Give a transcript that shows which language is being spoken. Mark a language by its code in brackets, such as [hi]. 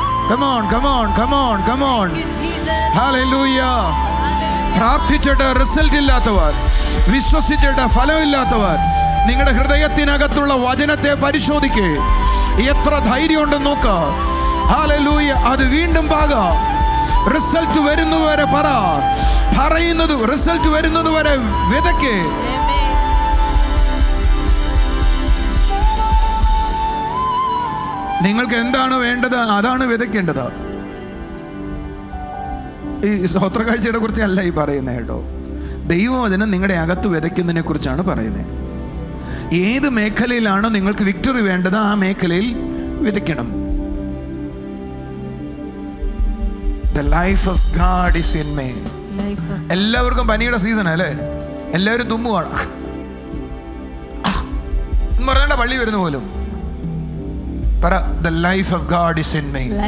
[en] Come on, come on, come on, come on. Hallelujah. [ml] പ്രാർത്ഥിച്ചിട്ട് result ഇല്ലാത്തവർ, വിശ്വസിച്ചിട്ട് ഫലമില്ലാത്തവർ, നിങ്ങളുടെ ഹൃദയത്തിനകത്തുള്ള വചനത്തെ പരിശോധിക്കേ. എത്ര ധൈര്യം ഉണ്ടെന്ന് നോക്ക്. ഹല്ലേലൂയ. അത് വീണ്ടും പാക. റിസൾട്ട് വരുന്നതുവരെ പറ, പറയുന്നത് റിസൾട്ട് വരുന്നതുവരെ വിതയ്ക്കേ. നിങ്ങൾക്ക് എന്താണ് വേണ്ടത് അതാണ് വിതയ്ക്കേണ്ടത്. ഈ സ്തോത്രകാഴ്ചയെ കുറിച്ച് അല്ല ഈ പറയുന്നത് കേട്ടോ. ദൈവവചനം നിങ്ങളുടെ അകത്ത് വിതയ്ക്കുന്നതിനെ കുറിച്ചാണ് പറയുന്നത്. ഏത് മേഖലയിലാണോ നിങ്ങൾക്ക് വിക്ടറി വേണ്ടത് ആ മേഖലയിൽ വിതയ്ക്കണം. [en] The life of God is in me. [ml] എല്ലാവർക്കും പനിയുടെ സീസൺ അല്ലേ, എല്ലാവരും തുമ്മുവാണ്. പറഞ്ഞ പള്ളി വരുന്ന പോലും പറ, [en] the life of God is in me.